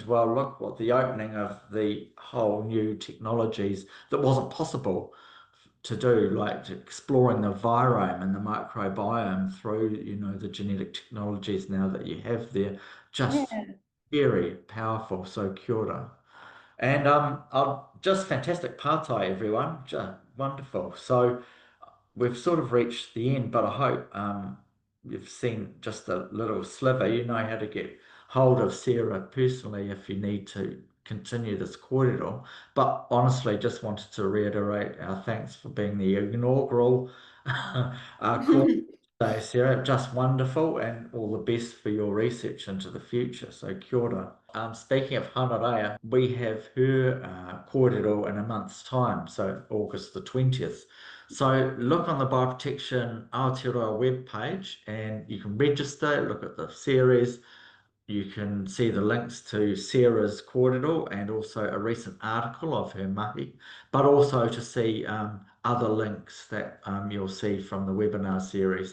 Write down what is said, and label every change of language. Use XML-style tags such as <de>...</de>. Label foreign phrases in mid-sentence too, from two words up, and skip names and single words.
<en>Well, look what the opening of the whole new technologies that wasn't possible to do, like exploring the virome and the microbiome through, the genetic technologies now that you have there, just Yeah. very powerful. So</en> <mi>kia ora.</mi> <en>And just fantastic partai, everyone. Just wonderful. So we've sort of reached the end, but I hope you've seen just a little sliver. You know how to get hold of Sarah personally if you need to continue this kōrero. But honestly, just wanted to reiterate our thanks for being the inaugural kōrero today, Sarah. Just wonderful, and all the best for your research into the future. So</en> <mi>kia ora.</mi> <en>Speaking of Hanaraya, we have her kōrero in a month's time, so August the 20th. So look on the Bioprotection Aotearoa webpage and you can register, look at the series. You can see the links to Sarah's kōrero and also a recent article of her mahi, but also to see other links that you'll see from the webinar series.</en>